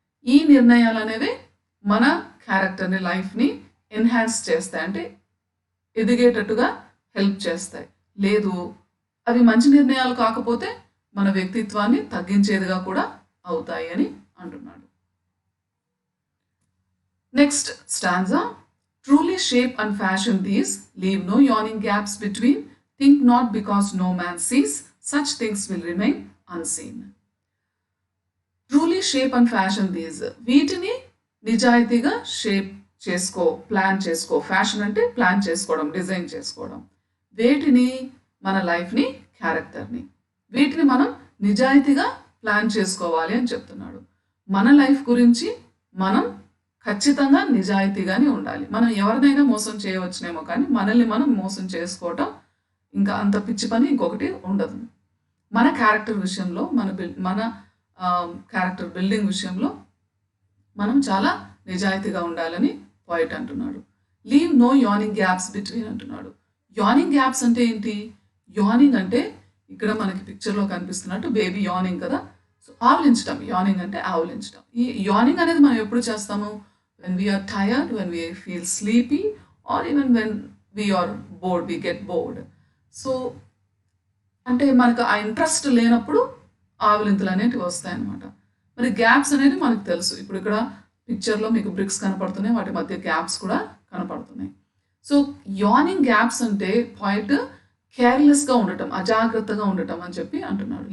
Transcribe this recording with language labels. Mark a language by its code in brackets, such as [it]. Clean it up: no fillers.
[te] ఈ నిర్ణయాలు అనేవి మన క్యారెక్టర్ని, లైఫ్ని ఎన్హాన్స్ చేస్తాయి, అంటే ఎదిగేటట్టుగా హెల్ప్ చేస్తాయి. లేదు అవి మంచి నిర్ణయాలు కాకపోతే మన వ్యక్తిత్వాన్ని తగ్గించేదిగా కూడా అవుతాయి అని అంటున్నాడు. Next stanza. [en] Truly shape and fashion these, leave no yawning gaps between, think not because no man sees, such things will remain unseen. Truly shape and fashion these, [te] వీటిని నిజాయితీగా షేప్ చేసుకో, ప్లాన్ చేసుకో. ఫ్యాషన్ అంటే plan చేసుకోవడం, design చేసుకోవడం. వేటిని? మన లైఫ్ని, క్యారెక్టర్ని. వీటిని మనం నిజాయితీగా ప్లాన్ చేసుకోవాలి అని చెప్తున్నాడు. మన లైఫ్ గురించి మనం ఖచ్చితంగా నిజాయితీగానే ఉండాలి. మనం ఎవరినైనా మోసం చేయవచ్చునేమో, కానీ మనల్ని మనం మోసం చేసుకోవటం ఇంకా అంత పిచ్చి పని ఇంకొకటి ఉండదు. మన క్యారెక్టర్ విషయంలో, మన క్యారెక్టర్ బిల్డింగ్ విషయంలో మనం చాలా నిజాయితీగా ఉండాలని పోయిట్ అంటున్నాడు. [en] leave no yawning gaps between [te] అంటున్నాడు. యానింగ్ గ్యాప్స్ అంటే ఏంటి? యానింగ్ అంటే ఇక్కడ మనకి పిక్చర్లో కనిపిస్తున్నట్టు బేబీ యానింగ్ కదా. సో ఆవులించడం, యానింగ్ అంటే ఆవులించడం. ఈ యానింగ్ అనేది మనం ఎప్పుడు చేస్తాము? [en] when we are tired, when we feel sleepy, or even when we are bored, we get bored. [te] So అంటే మనకు ఆ ఇంట్రెస్ట్ లేనప్పుడు ఆవులింతలు అనేటివి వస్తాయన్నమాట. మరి గ్యాప్స్ అనేది మనకు తెలుసు. ఇప్పుడు ఇక్కడ పిక్చర్లో మీకు బ్రిక్స్ కనపడుతున్నాయి, వాటి మధ్య గ్యాప్స్ కూడా కనపడుతున్నాయి. సో యానింగ్ గ్యాప్స్ అంటే పాయింట్ కేర్లెస్గా ఉండటం, అజాగ్రత్తగా ఉండటం అని చెప్పి అంటున్నాడు.